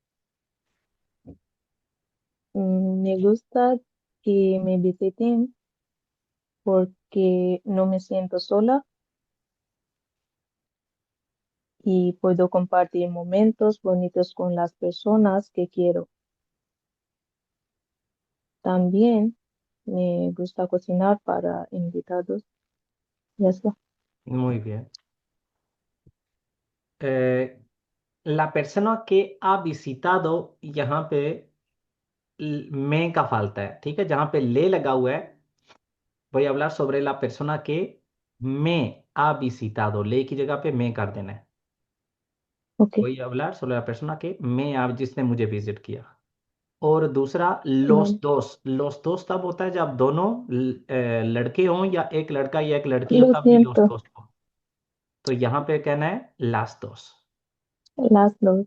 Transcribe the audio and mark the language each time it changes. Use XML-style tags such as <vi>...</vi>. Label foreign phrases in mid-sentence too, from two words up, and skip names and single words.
<es>Me gusta que me visiten porque no me siento sola y puedo compartir momentos bonitos con las personas que quiero. También me gusta cocinar para invitados. Ya está. Muy bien. La persona que ha visitado,</es> <hi>यहाँ पे में का falta है, ठीक है, जहाँ पे ले लगा हुआ है,</hi> <es>voy a hablar sobre la persona que me ha visitado.</es> <hi>ले की जगह पे me कर देना है.</hi> <es>Ok, voy a hablar sobre la persona que me ha,</es> <hi>जिसने मुझे विजिट किया. और दूसरा</hi> <es>vale. los dos</es> <hi>तब होता है जब दोनों लड़के हों या एक लड़का या एक लड़की हो,</hi> <es>Lo</es> <hi>तब भी los</hi> <es>siento,</es> <hi>dos हो. तो यहाँ पे कहना है</hi> <es>las dos. las dos.</es>